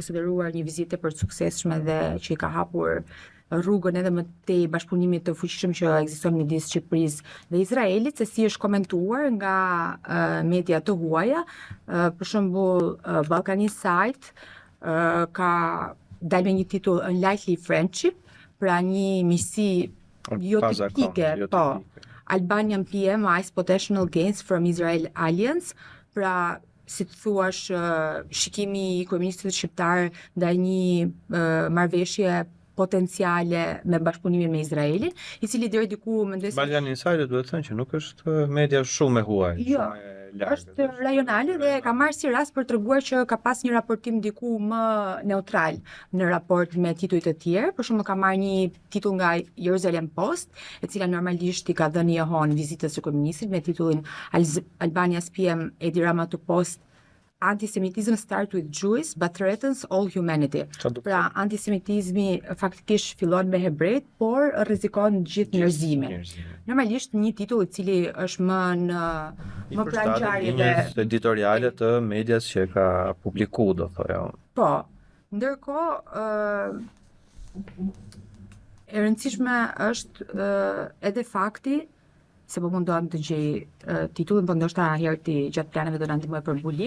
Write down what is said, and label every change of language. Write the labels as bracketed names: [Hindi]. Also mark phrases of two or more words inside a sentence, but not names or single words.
[Albanian] konsideruar një vizitë për të suksesshme dhe që i ka hapur rrugën edhe më tej bashkëpunimit të fuqishëm që ekziston midis Shqipërisë dhe Izraelit, se si është komentuar nga media të huaja, për shembull Balkaniside ka dalë me një titull Unlikely Friendship, pra një miqësi jo tipike, po. Albanian PM eyes potential gains from Israel alliance, pra si të thuash shikimi i kryeministrit shqiptar ndaj një marrëveshje potenciale me bashkëpunimin me Izraelin, i cili deri diku mendoj se Balkaniside duhet thënë që nuk është media shumë e huaj, jo, shumë e largët. është rajonale dhe ka marrë si rast për treguar që ka pas një raportim diku më neutral në raport me tituj të tjerë. Për shembull ka marrë një titull nga Jerusalem Post, e cila normalisht i ka dhënë jehon vizitës së kryeministrit me titullin Albania's PM Edi Rama to Post Antisemitism starts with Jews but threatens all humanity. Pra, antisemitizmi faktikisht fillon me hebrejt, por rrezikon gjithë njerëzimin. Normalisht një titull i cili është më pranë ngjarjeve editoriale të medias që ka publiku, do thoja. Po. Ndërkohë e rëndësishme është edhe fakti se po mundohem të gjej titullin, po ndoshta herëti gjatë planeve do na ndihmoj për mbulim.